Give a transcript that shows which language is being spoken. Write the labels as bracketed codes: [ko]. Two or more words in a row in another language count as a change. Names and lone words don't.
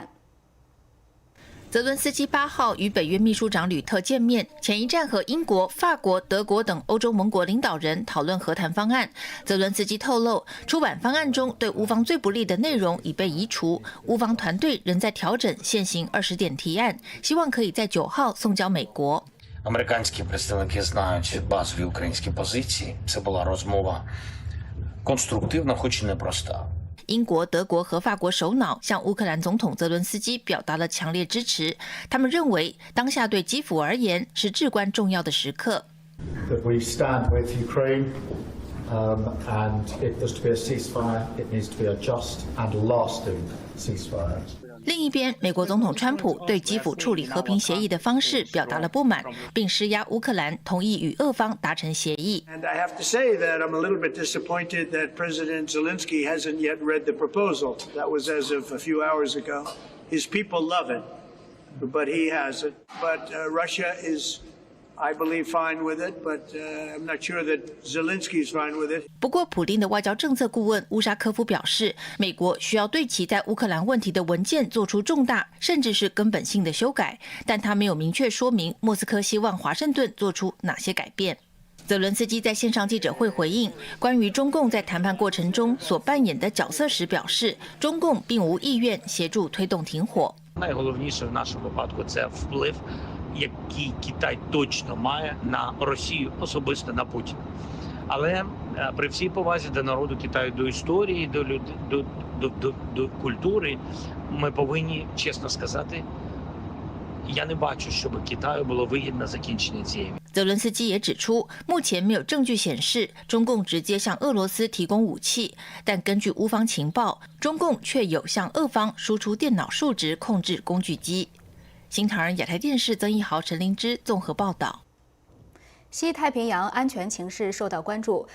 [zh] 泽伦斯基8号与北约秘书长吕特见面，前一站和英国、法国、德国等欧洲盟国领导人讨论和谈方案。泽伦斯基透露，出版方案中对乌方最不利的内容已被移除，乌方团队仍在调整现行20点提案，希望可以在9号送交美国。 [uk] Американські представники знають базові українські позиції. Це була розмова конструктивна, хоч і непроста. [zh] 英国、德国和法国首脑向乌克兰总统泽伦斯基表达了强烈支持。他们认为，当下对基辅而言是至关重要的时刻。 [en] That we stand with Ukraine, and if there's to be a ceasefire, it needs to be a just and lasting ceasefire. [zh] 另一边，美国总统川普对基辅处理和平协议的方式表达了不满，并施压乌克兰同意与俄方达成协议。 [en] And I have to say that I'm a little bit disappointed that President Zelensky hasn't yet read the proposal. That was as of a few hours ago. His people love it, but he hasn't. But Russia is, I believe, fine with it, but I'm not sure that Zelensky is fine with it. [zh] 不过，普丁的外交政策顾问乌沙科夫表示，美国需要对其在乌克兰问题的文件做出重大甚至是根本性的修改，但他没有明确说明莫斯科希望华盛顿做出哪些改变。泽伦斯基在线上记者会回应关于中共在谈判过程中所扮演的角色时表示，中共并无意愿协助推动停火。 [uk] Найголовніше в нашому випадку це вплив, який Китай точно має на Росію, особисто на Путіна. Але при всій повазі до народу Китаю, до історії, до культури, ми повинні чесно сказати, я не бачу, щоб Китаю було вигідно закінчення цієї війни. [zh] 泽伦斯基也指出，目前没有证据显示中共直接向俄罗斯提供武器，但根据乌方情报，中共却有向俄方输出电脑数值控制工具机。新唐人亚太电视曾一豪、陈灵芝综合报道。西太平洋安全情势受到关注。